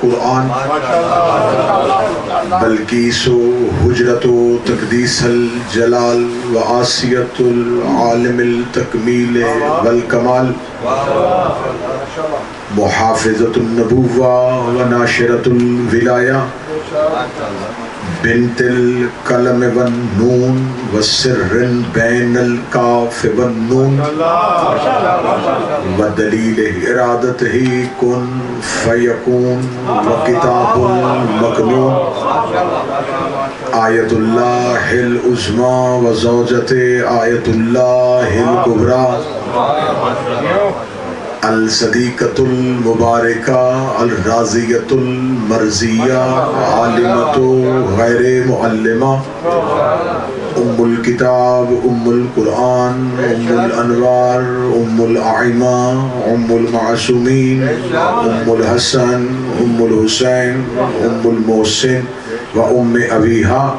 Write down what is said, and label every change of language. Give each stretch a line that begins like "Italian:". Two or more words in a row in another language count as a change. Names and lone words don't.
Arabic: القرآن بلقیس و حجرت و تقدیس الجلال و آسیت العالم التکمیل والکمال محافظت النبوہ و ناشرت الولایہ بنت القلم والنون وسر بین الکاف والنون ودلیل ارادتہ کن فیکون وکتاب المکنون آیت اللہ العظمی وزوجت آیت اللہ الکبریٰ الصدیقۃ المبارکہ الراضیۃ المرضیہ عالمۃ غیر معلمہ ام الکتاب ام القرآن ام الانوار ام الائمہ ام المعصومین ام الحسن ام الحسین ام المحسن و ام ابیہا